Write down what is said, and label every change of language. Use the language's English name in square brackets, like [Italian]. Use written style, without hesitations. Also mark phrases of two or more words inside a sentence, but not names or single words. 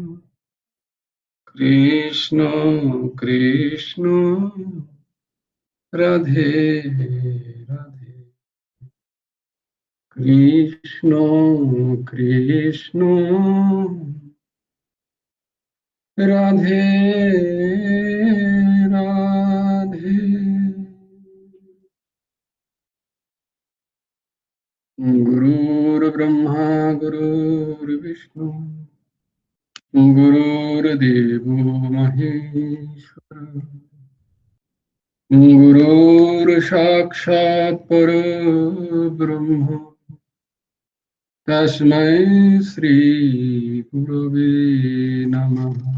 [Sanskrit] কৃষ্ণ কৃষ্ণ রাধে রাধে, কৃষ্ণ কৃষ্ণ রাধে রাধে। गुरुर्ब्रह्मा गुरुर्विष्णु गुरुर्देवो महेश्वर गुरुर्साक्षात् परब्रह्म तस्मै श्री गुरवे नमः।